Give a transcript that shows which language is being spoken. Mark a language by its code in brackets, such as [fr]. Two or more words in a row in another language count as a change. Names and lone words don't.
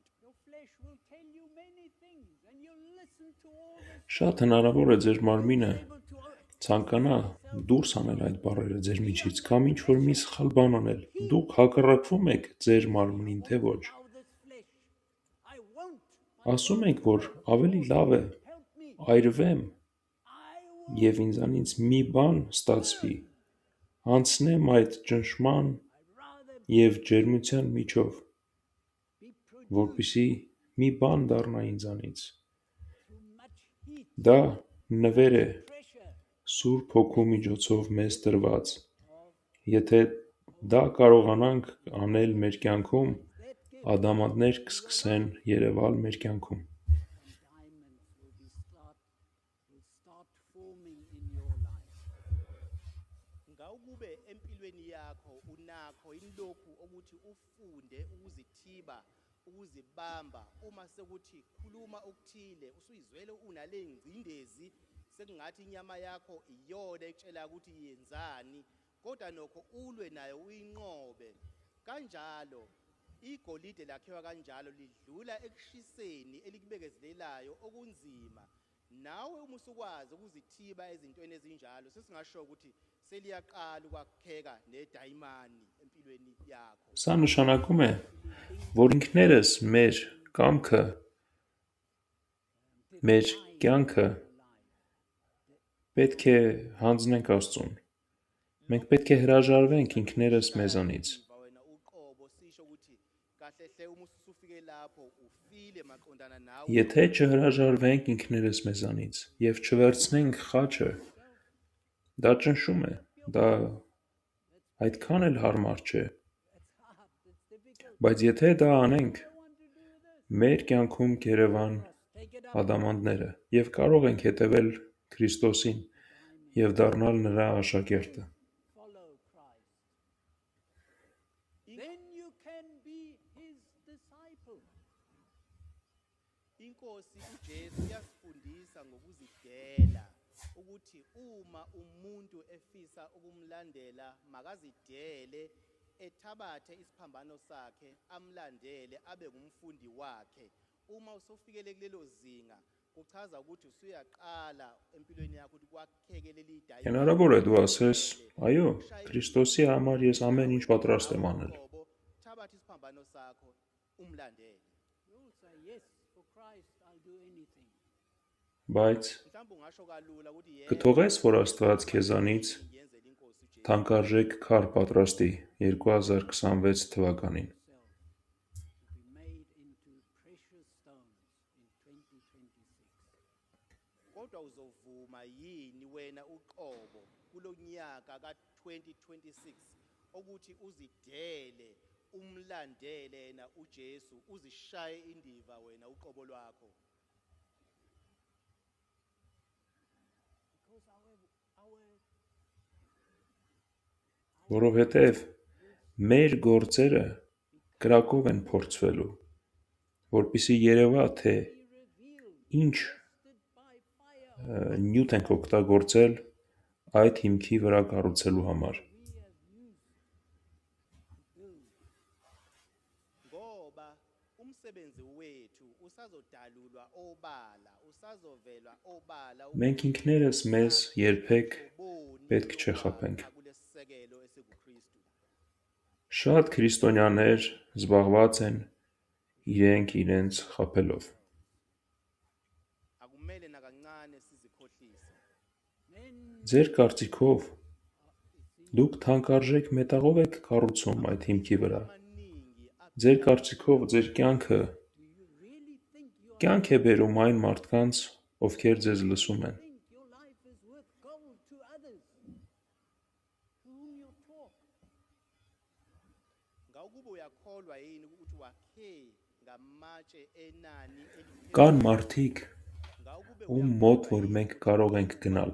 [en] Your flesh will tell you many things and you'll listen to all this. [hy] Շատ հնարավոր է ձեր մարմինը [en] Able to [hy] ցանկանա դուրս անել այդ բառերը ձեր միջից կամ ինչ որ մի սխալ բան անել։ Դուք հակառակվում եք ձեր մարմնին, թե ոչ։ [en] allow this flesh. I won't. [hy] Ասում եք, որ ավելի լավ է [en] Help me. [hy] այրվեմ [en] I will. [hy] եւ ինձանից մի բան ստացվի։ Անցնեմ այդ ճնշման [en] I'd rather [hy] եւ ջերմության միջով, [en] be produced [hy] որպեսզի մի բան դառնա ինձանից։ [en] too much heat, [hy] Դա նվեր է [en] pressure [hy] Սուրբ Հոգու միջոցով մեզ տրված։ of Եթե դա կարողանանք անել մեր կյանքում, [en] that gift. [hy] ադամանդներ կսկսեն երևալ մեր կյանքում։ [en] Diamonds will start forming in your life. [nd] Ngawukube empilweni yakho unakho inlokhu ukuthi ufunde ukuzithiba ukuzibamba uma sekuthi khuluma okuthile usuyizwele unale ngcindezi sekungathi inyama yakho iyona ekutshela ukuthi yenzani kodwa nokho ulwe nayo uyinqobe kanjalo igolide lakhiwa kanjalo lidlula ekushiseni elikubekezelelayo okunzima nawe uma usukwazi ukuzithiba ezintweni ezinjalo sesingasho ukuthi seliyaqala ukwakheka nedayimani empilweni yakho. [hy] Սա նշանակում է, որ ինքներս մեր կամքը, մեր կյանքը պետք է հանձնենք Աստծուն։ Մենք պետք է հրաժարվենք ինքներս մեզանից։ [nd] Wena uqobo sisho ukuthi kahle hle uma usufike lapho ufile maqondana nawe [hy] Եթե չհրաժարվենք ինքներս մեզանից եւ չվերցնենք խաչը, դա ճնշում է, դա այդքան էլ հարմար չէ։ [en] It's hard, it's difficult. [hy] Բայց եթե դա անենք, [en] I want to do this. [hy] մեր կյանքում կերևան [en] Take it up. [hy] ադամանդները եւ կարող ենք հետևել Քրիստոսին եւ դառնալ նրա աշակերտը։ [en] Follow Christ. Then you can be his disciple. [nd] inkosi uJesu iyasifundisa ngokuzidela ukuthi uma umuntu efisa ukumlandela makazidele ethabathe isiphambano sakhe amlandele abe ngumfundi wakhe. Uma usufikele kulelo zinga kuchaza ukuthi usuyaqala empilweni yakho ukuthi kwakheke leli dayi. [hy] Հնարավոր է դու ասես, այո, Քրիստոսի համար ես ամեն ինչ պատրաստ եմ անել։ [nd] Thabatha isiphambano sakho umlandele. [en] You'll say, yes, for Christ I'll do anything. [hy] Բայց [nd] Mhlawumbe ungasho kalula ukuthi [hy] կթողես, որ Աստված քեզանից [nd] yenzele inkosi uJesu [hy] թանկարժեք քար պատրաստի 2026 թվականին։ [en] Yourself to be made into precious stones in 2026. [nd] kodwa uzovuma yini wena uqobo kulonyaka ka2026 ukuthi uzidele umlandele yena uJesu uzishaye indiva wena uqobo lwakho. [en] Because our [hy] Որովհետև մեր գործերը կրակով են փորձվելու, որպեսզի երևա, թե ինչ [en] by fire [hy] նյութ ենք օգտագործել այդ հիմքի վրա կառուցելու համար։ [nd] Ngoba umsebenzi wethu usazodalulwa obala usazovelwa obala [hy] Մենք ինքներս մեզ երբեք պետք չէ խաբենք։ [nd] kulesisekelo esikuKristu. [hy] Շատ քրիստոնյաներ զբաղված են իրենք իրենց խաբելով։ [nd] Akumele nakancane sizikhohlise. [hy] Ձեր կարծիքով դուք թանկարժեք մետաղով եք կառուցում այդ հիմքի վրա։ Maningi Ձեր կարծիքով ձեր կյանքը կյանք է բերում այն մարդկանց, ովքեր ձեզ լսում են։ [en] think your life is worth gold to others to whom you talk. [nd] ngawukuba uyakholwa yini ukuthi wakhe ngamatshe enani [hy] Կան մարդիկ, ngawukube ում մոտ որ մենք կարող ենք գնալ։